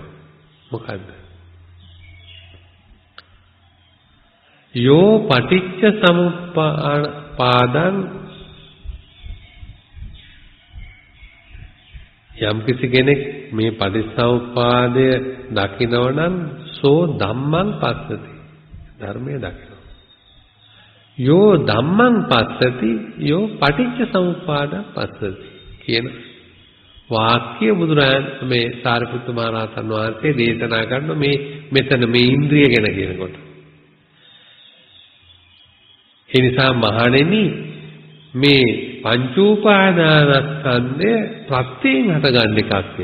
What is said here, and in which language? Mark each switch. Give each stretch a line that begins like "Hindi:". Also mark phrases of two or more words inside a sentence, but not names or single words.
Sinhala: මොකද්ද?
Pali: යෝ පටිච්ච සමුප්පාදං
Sinhala: යම් කිසි කෙනෙක් මේ පටිච්චසමුප්පාදය දකිනවනම්
Pali: සෝ ධම්මං පස්සති.
Sinhala: ධර්මයේ දකිනවා.
Pali: යෝ ධම්මං පස්සති යෝ පටිච්චසමුප්පාදං පස්සති
Sinhala: කියන වාක්‍ය බුදුරජාණන් මේ සාරිපුත්ත මහ රහතන් වහන්සේ දේශනා කරන මේ මෙතන මේ ඉන්ද්‍රිය ගැන කියනකොට. ඒ නිසා මහණෙනි මේ පංච උපාදානස්කන්ධය ප්‍රත්‍යයෙන් හටගන්න එකක්ය.